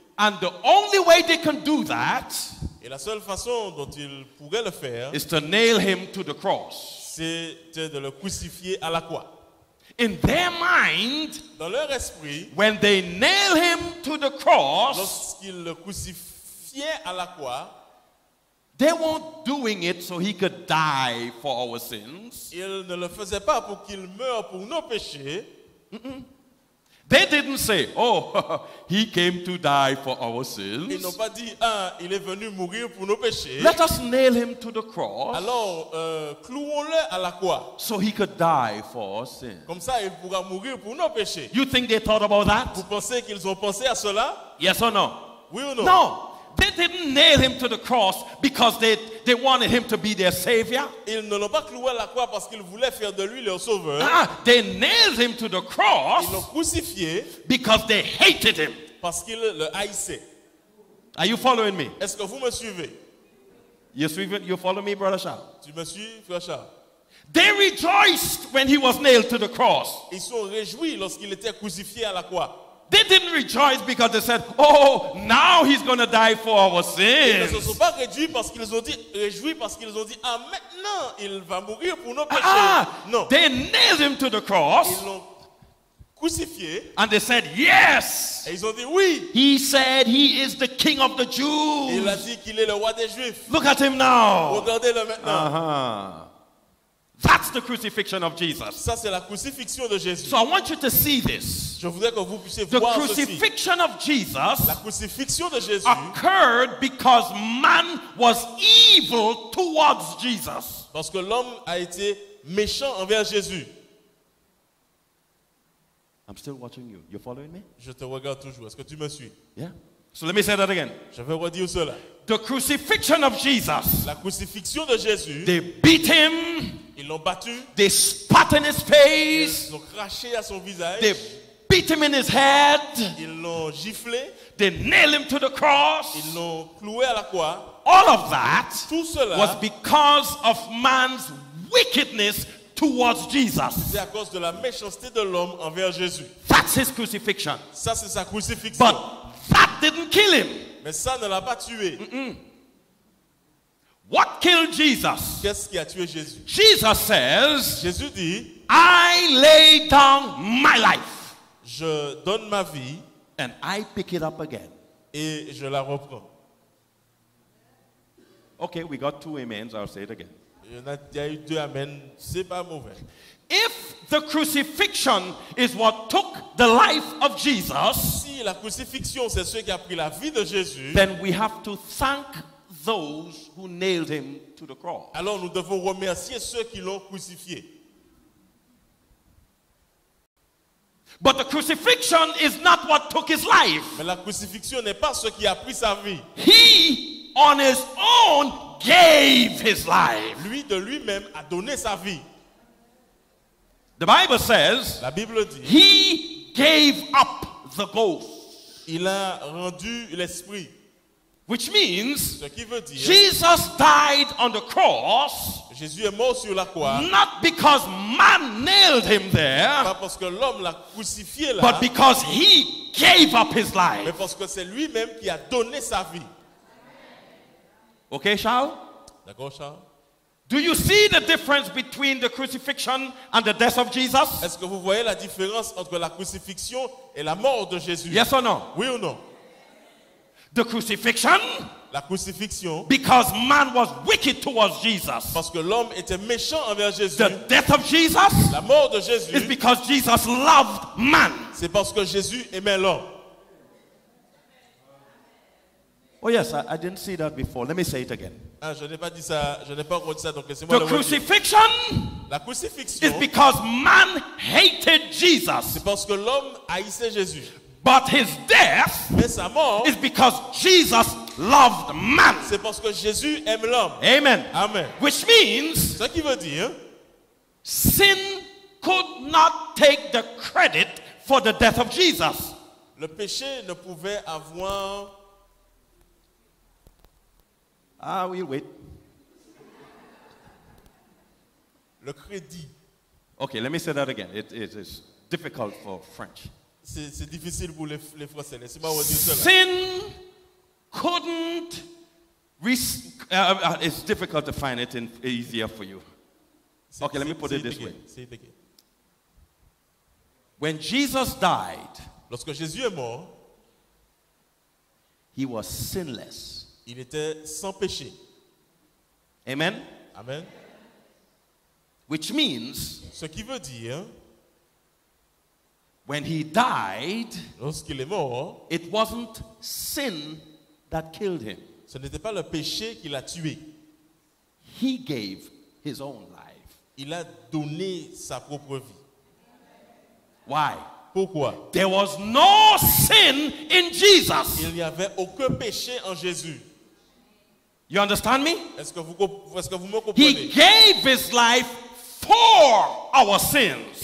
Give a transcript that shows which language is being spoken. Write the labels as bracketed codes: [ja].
[en] And the only way they can do that [fr] Et la seule façon dont ils pourraient le faire, [en] is to nail him to the cross. [fr] c'était de le crucifier à la croix. [en] In their mind, [fr] Dans leur esprit, [en] when they nail him to the cross, [fr] lorsqu'ils le crucifiaient à la croix, [en] they weren't doing it so he could die for our sins. [fr] ils ne le faisaient pas pour qu'il meure pour nos péchés. [en] They didn't say, oh, he came to die for our [fr] Ils n'ont [en] sins. [fr] pas dit, il est venu mourir pour nos péchés. [en] Let us nail him to the cross [fr] Alors, clouons-le à la croix. [en] so he could die for our sins. [fr] Comme ça, il pourra mourir pour nos péchés. [en] You think they thought about that? [fr] Vous pensez qu'ils ont pensé à cela? [en] Yes or no? [fr] Oui ou non? [en] No. They didn't nail him to the cross because they wanted him to be their savior. [fr] Ils ne l'ont pas cloué à la croix parce qu'ils voulaient faire de lui leur sauveur. [en] They nailed him to the [fr] Ils l'ont [en] cross [fr] crucifié [en] because they hated him. [fr] parce qu'ils le haïssaient. [en] Are you following me? [fr] Est-ce que vous me suivez? [en] You follow me, Brother Charles? [fr] Tu me suis, frère Charles? [en] They rejoiced when he was nailed to the cross. [fr] Ils sont réjouis lorsqu'il était crucifié à la croix. [en] They didn't rejoice because they said, oh, now he's going to die for our [fr] Ils ne se sont [en] sins. [fr] pas réjouis parce qu'ils ont dit, maintenant il va mourir pour nos péchés. Non, [en] They nailed him to the cross [fr] ils l'ont crucifié [en] and they said, yes. [fr] et ils ont dit oui. [en] He said he is the king of the [fr] Il a [en] Jews. [fr] dit qu'il est le roi des Juifs. [en] Look at him now. [fr] Regardez-le maintenant. [en] That's the crucifixion of Jesus. [fr] Ça, c'est la crucifixion de Jésus. [en] So I want you to see this. [fr] Je voudrais que vous puissiez [en] The [fr] voir ceci. [en] crucifixion of Jesus [fr] La crucifixion de Jésus [en] occurred because man was evil towards Jesus. [fr] parce que l'homme a été méchant envers Jésus. [en] I'm still watching you. You following me? [fr] Je te regarde toujours. Est-ce que tu me suis? [en] Yeah. So let me say that again. [fr] Je vais redire cela. [en] The crucifixion of Jesus. [fr] La crucifixion de Jésus, [en] They beat him. [fr] ils l'ont battu, [en] They spat in his face. [fr] ils ont craché à son visage, [en] They beat him in his head. [fr] ils l'ont giflé, [en] They nailed him to the cross. [fr] ils l'ont cloué à la croix. [en] All of that [fr] Tout cela, [en] was because of man's wickedness towards Jesus. [fr] c'est à cause de la méchanceté de l'homme envers Jésus. [en] That's his crucifixion. [fr] Ça, c'est sa crucifixion. [en] But that didn't kill him. [fr] Mais ça ne l'a pas tué. [en] What killed Jesus? [fr] Qu'est-ce qui a tué Jésus? [en] Jesus says, [fr] Jésus dit, [en] I lay down my life [fr] je donne ma vie [en] and I pick it up again. [fr] et je la reprends. [en] Okay, we got two amens. I'll say it again. [fr] Il y a eu 2 amen, c'est pas mauvais. [en] If the crucifixion is what took the life of Jesus, [fr] Si la crucifixion, c'est ce qui a pris la vie de Jésus, [en] then we have to thank those who nailed him to the cross. [fr] alors nous devons remercier ceux qui l'ont crucifié. [en] But the crucifixion is not what took his life. [fr] Mais la crucifixion n'est pas ce qui a pris sa vie. [en] He, on his own, gave his life. [fr] Lui, de lui-même, a donné sa vie. [en] The Bible says [fr] La Bible dit, [en] he gave up the ghost, [fr] il a rendu l'esprit. [en] which means [fr] Ce qui veut dire, [en] Jesus died on the cross [fr] Jésus est mort sur la croix, [en] not because man nailed him there, [fr] pas parce que l'homme l'a crucifié là, [en] but because he gave up his [fr] mais [en] life. [fr] parce que c'est lui-même qui a donné sa vie. [en] Okay, Charles? [fr] D'accord, Charles? [en] Do you see the difference between the crucifixion and the death of Jesus? [fr] Est-ce que vous voyez la différence entre la crucifixion et la mort de Jésus? [en] Yes or no? [fr] Oui ou non? [en] The crucifixion, [fr] La crucifixion, [en] because man was wicked towards Jesus. [fr] parce que l'homme était méchant envers Jésus. [en] The death of Jesus [fr] La mort de [en] is [fr] Jésus, [en] because Jesus loved man. [fr] c'est parce que Jésus aimait l'homme. [en] Oh yes, I didn't see that before. Let me say it again. [fr] Ah, je n'ai pas dit ça, je n'ai pas encore dit ça, donc laissez-moi [en] The [fr] le redire. [en] crucifixion [fr] La [en] is [fr] crucifixion, [en] because man hated Jesus. [fr] c'est parce que l'homme haïssait Jésus. [en] But his death [fr] Mais sa mort, [en] is because Jesus loved man. [fr] c'est parce que Jésus aime l'homme. [en] Amen. [fr] Amen. [en] Which means [fr] Ce qui veut dire, [en] sin could not take the credit for the death of Jesus. [fr] le péché ne pouvait avoir... [en] Ah, we'll wait. [fr] le crédit. [en] Okay, let me say that again. It is difficult for French. [fr] C'est difficile pour les Français. Laissez-moi redire cela. [en] Sin couldn't. It's difficult to find it easier for you. Okay, let me put it this way. Say it again. When Jesus died, [fr] Lorsque Jésus est mort, [en] he was sinless. [fr] il était sans péché. [en] Amen? [fr] Amen. [en] Which means [fr] Ce qui veut dire, [en] when he died, [fr] lorsqu'il est mort, [en] it wasn't sin that killed him. [fr] ce n'était pas le péché qui l'a tué. [en] He gave his own life. [fr] Il a donné sa propre vie. [en] Why? [fr] Pourquoi? [en] There was no sin in Jesus. [fr] Il n'y avait aucun péché en Jésus. [en] You understand me? [fr] Est-ce que vous me [en] He gave his life for our sins.